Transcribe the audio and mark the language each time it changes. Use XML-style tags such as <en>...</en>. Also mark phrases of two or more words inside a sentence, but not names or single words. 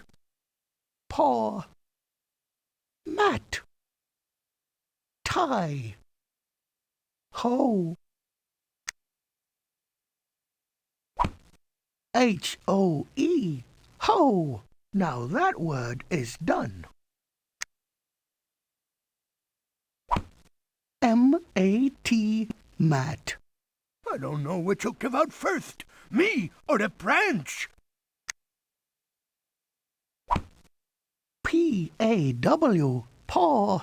<en>Paw. Mat. Tie. Hoe. H-O-E. Hoe. Now that word is done. M-A-T. Mat. I don't know which will give out first, me or the branch. P-A-W. Paw.</en>